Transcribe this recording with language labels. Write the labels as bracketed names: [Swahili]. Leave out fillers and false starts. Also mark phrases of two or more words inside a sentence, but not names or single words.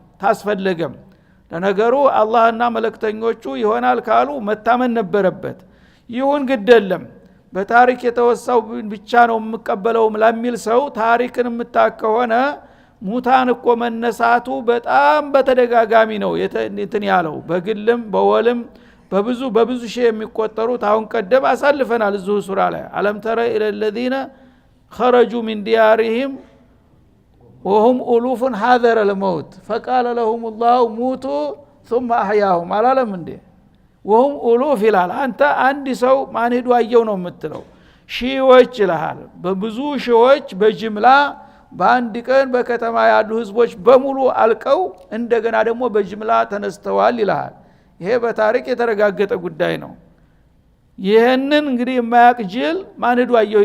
[Amharic] ታስፈልገም ለነገሩ አላህና መለክተኞቹ ይሆናል ካሉ መታመን ነበረበት ይሁን ግደለም በታሪክ የተወሳው ብቻ ነው የምቀበለው ለሚል ሰው ታሪክን የምታከሆነ ሙታን እኮ መነሳቱ በጣም በተደጋጋሚ ነው እንትን ያለው በግልም በወልም በብዙ ሺህ የሚቆጠሩት አሁን ቀደም አሳልፈናል እዚሁ ሱራ ላይ [Arabic] ألم تر إلى الذين خرجوا من ديارهم وهم ألوف حذر الموت فقال لهم الله موتوا ثم أحياهم [Amharic] አላለም እንዴ [Arabic] وهم ألوف [Amharic] ይላል አንተ አንድ ሰው ማን ሄዶ አየው ነው የምትለው ሺዎች ይላል በብዙ ሺዎች በጅምላ በአንድ ቀን በከተማ ያሉ ህዝቦች በሙሉ አልቀው እንደገና ደግሞ በጅምላ ተነስተዋል ይላል ይሄ በታሪክ የተረጋገጠ ጉዳይ ነው ይሄንን እንግዲህ የማያቅ ጅል ማን ሄዶ አየው